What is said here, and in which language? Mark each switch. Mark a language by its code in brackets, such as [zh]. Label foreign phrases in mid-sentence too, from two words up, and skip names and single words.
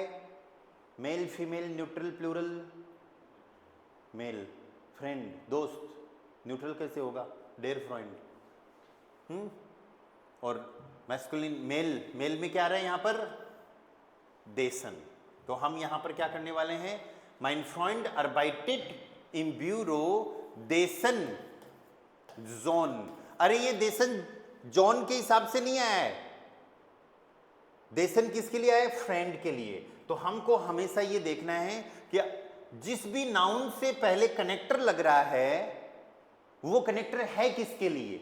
[en] male, female, neutral, plural, male. [hi] फ्रेंड दोस्त, न्यूट्रल कैसे होगा? [de] der Freund. [hi] और [en] masculine male, [hi] मेल में क्या आ रहा है यहाँ पर? देसन। तो हम यहाँ पर क्या करने वाले हैं? [de] mein Freund arbeitet im Büro dessen Sohn. [hi] अरे ये [de] dessen Sohn [hi] के हिसाब से नहीं आया है, देसन किसके लिए आया है? फ्रेंड के लिए। तो हमको हमेशा ये देखना है कि जिस भी नाउन से पहले कनेक्टर लग रहा है वो कनेक्टर है किसके लिए?